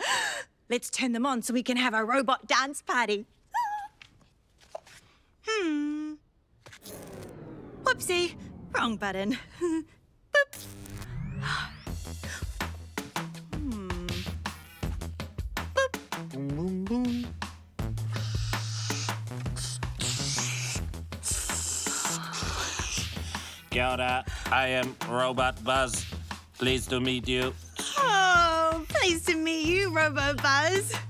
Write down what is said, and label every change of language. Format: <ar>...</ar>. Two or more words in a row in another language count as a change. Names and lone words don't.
<en>Let's turn them on so we can have a robot dance party. Whoopsie! Wrong button. Boop. Boop.</en> <mi>Kia ora,</mi> <en>I am Robot Buzz. Pleased to meet you. Oh, pleased to meet you, Robo Buzz.</en>